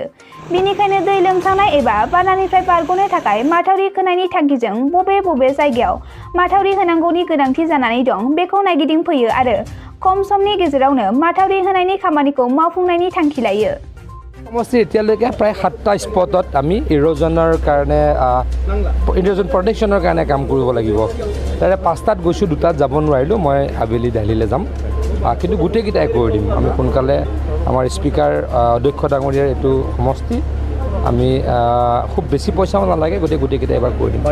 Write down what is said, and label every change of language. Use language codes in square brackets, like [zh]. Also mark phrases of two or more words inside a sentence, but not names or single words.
[brx] बेनिखायनो दै लोमसावनाय एबा बानानिफ्राय बारग'नो थाखाय माथावरि खोनायनि थांखिजों बबे जायगायाव माथावरि होनांगौनि गोनांथि जानानै दं बेखौ नायगिदिंफैयो आरो खम समनि गेजेरावनो माथावरि होनायनि खामानिखौ मावफुंनायनि थांखि लायो। [as] সমষ্টি এতিয়ালৈকে প্ৰায় 7টা স্পটত আমি ইৰোজনৰ কাৰণে [en] erosion protection [as] কাৰণে কাম কৰিব লাগিব। তাৰে 5টাত গৈছোঁ, 2টাত যাব নোৱাৰিলোঁ। মই আবেলি দিল্লীলৈ যাম, কিন্তু গোটেইকেইটাই কৰি দিম। আমি সোনকালে আমাৰ স্পিকাৰ অধ্যক্ষ ডাঙৰীয়াৰ এইটো সমষ্টি আমি খুব বেছি পইচাও নালাগে, গোটেইকেইটা এবাৰ কৰি দিম।